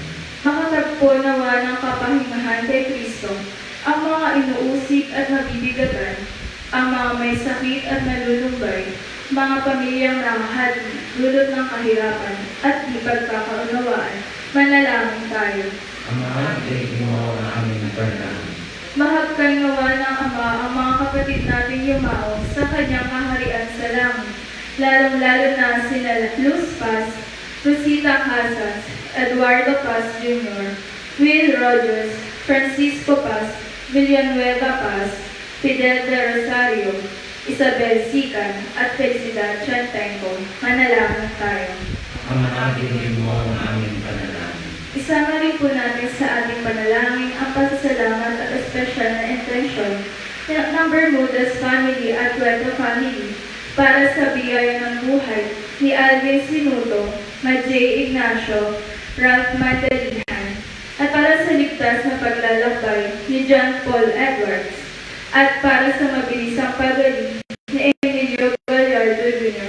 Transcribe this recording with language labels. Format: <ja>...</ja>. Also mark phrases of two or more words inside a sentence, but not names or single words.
<tl>Makatagpo nawa ng kapahingahan kay Kristo ang mga inuusig at nabibigatan, ang mga may sakit at nalulumbay, mga pamilyang nakahati, dulot ng kahirapan at di pagkakaunawaan. Manalangin tayo. Ama, tingin mo ang aming panalangin. Mahagkan nawa ng Ama ang mga kapatid nating yumao sa kanyang kaharian sa langit, lalong-lalo na sina Luz Paz, Rosita Casas, Eduardo Paz Jr., Will Rogers, Francisco Paz, Villanueva Paz, Fidel de Rosario, Isabel Sican, at Felicidad Chantenco. Manalangin tayo. Ama, tingin mo ang aming panalangin. Isama rin po natin sa ating panalangin ang pasasalamat at espesyal na intensyon ng Bermudez family at Cueto family para sa biyaya ng buhay ni Alvin Sinuto, Majay Ignacio, Ralph Madalihan, at para sa ligtas na paglalakbay ni John Paul Edwards, at para sa mabilisang pagaling ni Emilio Gallardo Jr.</tl>